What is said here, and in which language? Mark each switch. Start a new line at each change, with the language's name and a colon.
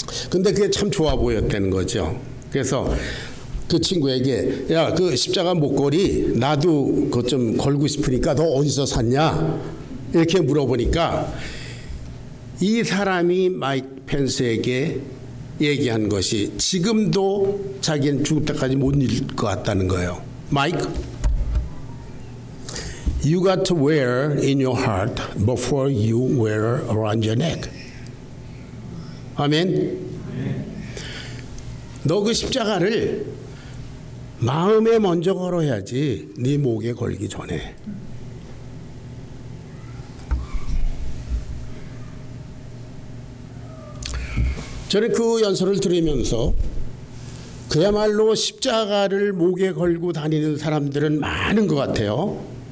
Korean: 근데 그게 참 좋아 보였다는 거죠. 그래서 그 친구에게, 야, 그 십자가 목걸이 나도 그거 좀 걸고 싶으니까 너 어디서 샀냐? 이렇게 물어보니까 이 사람이 마이크 펜스에게 얘기한 것이 지금도 자기는 죽을 때까지 못 잊을 것 같다는 거예요.
English: 마이크, you got to wear in your heart before you wear around your neck.
Korean: 아멘. 너 그 십자가를 마음에 먼저 걸어야지 네 목에 걸기 전에. 저는 그 연설을 들으면서 그야말로 십자가를 목에 걸고 다니는 사람들은 많은 것 같아요.